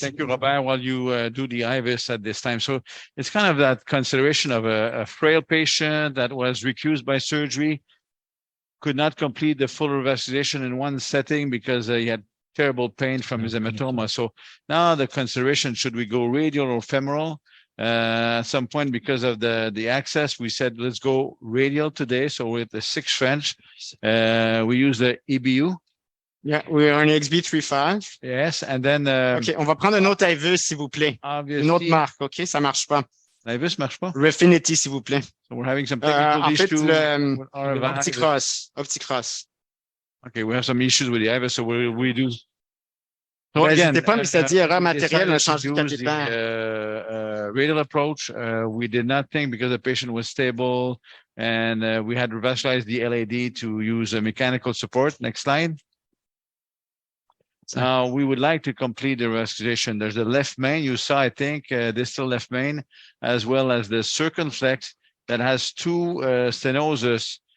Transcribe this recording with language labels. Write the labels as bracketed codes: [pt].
[en] Thank you, Robert, while you do the IVIS at this time. So it's kind of that consideration of a frail patient that was recused by surgery, could not complete the full revascularization in one setting because he had terrible pain from his hematoma. So now the consideration, should we go radial or femoral? At some point, because of the access, we said, let's go radial today. So with the 6 French, we use the EBU. Yeah, we are on XB35. Yes, and then [fr] OK, on va prendre un autre IVUS, s'il vous plaît. Une autre marque, OK? Ça marche pas. L'IVUS marche pas? Refinity, s'il vous plaît. [en] So we're having some technical [fr] en fait, [en] issues. [fr] le Opticross. [en] Okay, we have some issues with the IVUS, so we'll redo. So [fr] N'hésitez pas, mais ça dit erreur matérielle, on a changé de capitaine. [en] Radial approach, we did not think because the patient was stable and we had revascularized the LAD to use a mechanical support. Next slide. Now we would like to complete the revascularization. There's the left main, you saw, I think, distal left main, as well as the circumflex that has 2 stenosis.